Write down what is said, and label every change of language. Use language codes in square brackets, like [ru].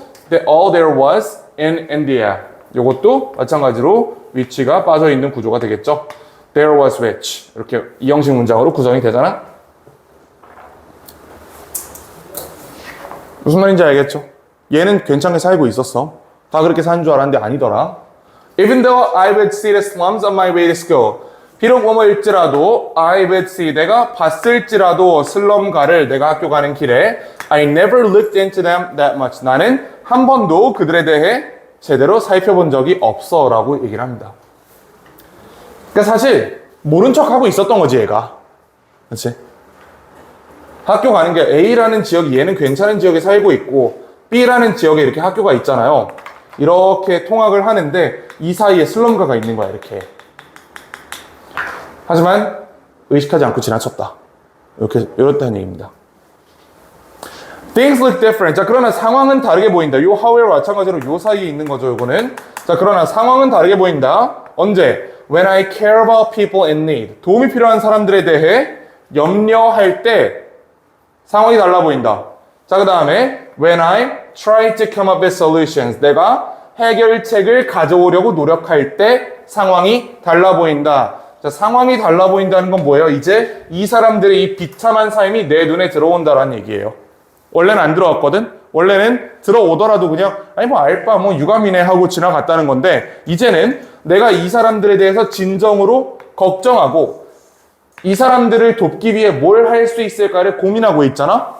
[en] That all there was in India. [ko] 요것도 마찬가지로 which가 빠져있는 구조가 되겠죠. [en] There was which. [ko] 이렇게 이 형식 문장으로 구성이 되잖아. 무슨 말인지 알겠죠? 얘는 괜찮게 살고 있었어. 다 그렇게 사는 줄 알았는데 아니더라. [en] Even though I would see the slums on my way to school. [ko] 비록 뭐뭐일지라도 [en] I would see. [ko] 내가 봤을지라도 슬럼가를 내가 학교 가는 길에 [en] I never looked into them that much. [ko] 나는 한 번도 그들에 대해 제대로 살펴본 적이 없어 라고 얘기를 합니다. 그러니까 사실 모른 척하고 있었던 거지 얘가. 그렇지? 학교 가는 게 A라는 지역이 얘는 괜찮은 지역에 살고 있고 B라는 지역에 이렇게 학교가 있잖아요. 이렇게 통학을 하는데 이 사이에 슬럼가가 있는 거야 이렇게. 하지만 의식하지 않고 지나쳤다. 이렇다는 얘기입니다. [en] Things look different. [ko] 자, 그러나 상황은 다르게 보인다. 요 however 마찬가지로 요 사이에 있는 거죠, 요거는. 자, 그러나 상황은 다르게 보인다. 언제? [en] When I care about people in need. [ko] 도움이 필요한 사람들에 대해 염려할 때 상황이 달라 보인다. 자, 그 다음에 [en] when I try to come up with solutions. [ko] 내가 해결책을 가져오려고 노력할 때 상황이 달라 보인다. 자, 상황이 달라 보인다는 건 뭐예요? 이제 이 사람들의 이 비참한 삶이 내 눈에 들어온다라는 얘기예요. 원래는 안 들어왔거든? 원래는 들어오더라도 그냥 아니 뭐 알바 뭐 유감이네 하고 지나갔다는 건데 이제는 내가 이 사람들에 대해서 진정으로 걱정하고 이 사람들을 돕기 위해 뭘 할 수 있을까를 고민하고 있잖아?